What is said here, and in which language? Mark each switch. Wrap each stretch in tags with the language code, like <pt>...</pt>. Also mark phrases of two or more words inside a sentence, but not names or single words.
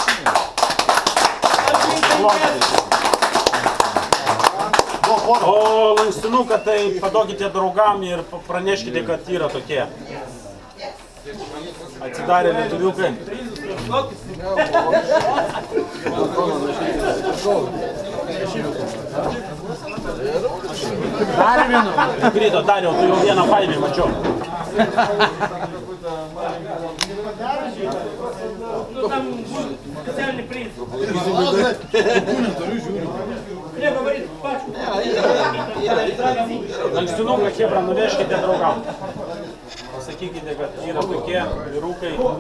<lt>O lankstinuką tai paduokite draugam ir praneškite, kad yra tokie. Atsidarė lietuviukai. Dar vienu. Krito, Dariau, tu jau vieną paėmė, mačiau.</lt> <ru>Ну там специальный приз. Говорит, пачку.</ru> <lt>Lankstinuką, Hebra, nuveškite draugam. Pasakykite, kad yra tokie vyrukai.</lt>